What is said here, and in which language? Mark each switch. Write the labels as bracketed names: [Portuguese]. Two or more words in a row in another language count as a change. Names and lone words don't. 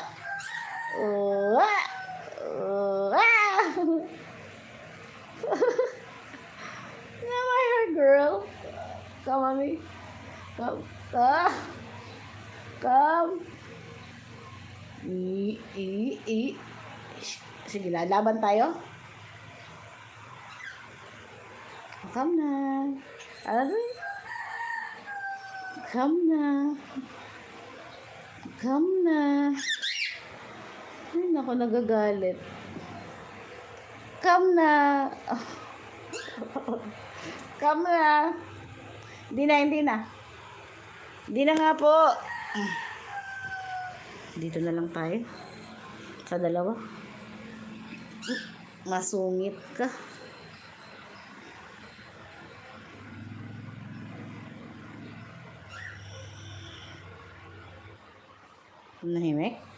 [English] Ah. Ah. Now my hair, girl. Come, mommy. Come. Come. Come. I. [Filipino] Sige, lalaban tayo. Come na. Ano? Come na. Come na. Ay, naku, nagagalit. Come na. Come na. Hindi na, hindi na. Hindi na nga po. Dito na lang tayo. Sa dalawa. Masungit ka. Nahimik?